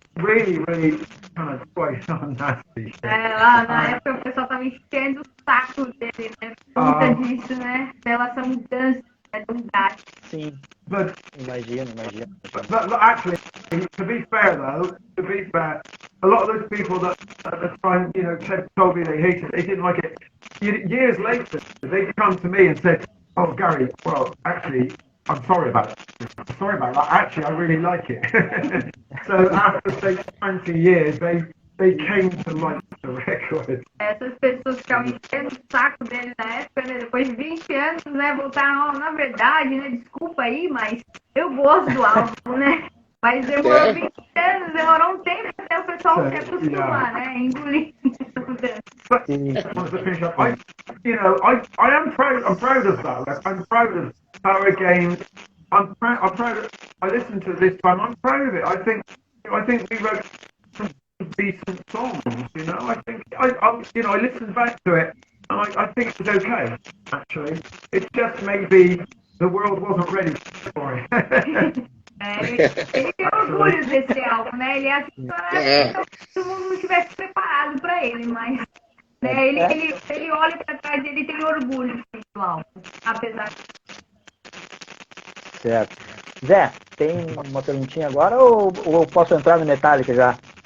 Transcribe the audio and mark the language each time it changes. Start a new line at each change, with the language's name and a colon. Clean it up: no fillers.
English: Really kind of quite nasty shit.
Portuguese: Lá na época o pessoal tava enchendo o saco dele, né? Por conta disso, né? Pela essa mudança de idade. Sim.
English: But
Portuguese: Imagino.
English: But actually, to be fair, a lot of those people that at the time, told me they hated it, they didn't like it. Years later, they come to me and said, "Oh, Garry, well, actually, I'm sorry about that. Actually, I really like it." So after say 20 years, they came to like the record.
Portuguese: Essas pessoas ficavam enchendo o saco dele na época, né? Depois de 20 anos, né? Voltaram, na verdade, né? Desculpa aí, mas eu gosto do álbum, né? Mas demorou 20 anos, demorou um tempo até o pessoal se acostumar, né? Engolir essa mudança.
English: But to finish up, I am proud. I'm proud of that. I'm proud of Power Games. I'm proud. I listened to this time. I'm proud of it. I think we wrote some decent songs. You know, I think I listened back to it, and I think it was okay. Actually, it's just maybe the world wasn't ready for it.
Portuguese: Ele tem orgulho desse álbum, né? Ele acha que todo mundo não estivesse preparado para ele, mas né, ele olha para trás e ele tem orgulho do álbum, apesar de... Certo. Zé, tem uma perguntinha agora ou eu posso entrar no Metallica já?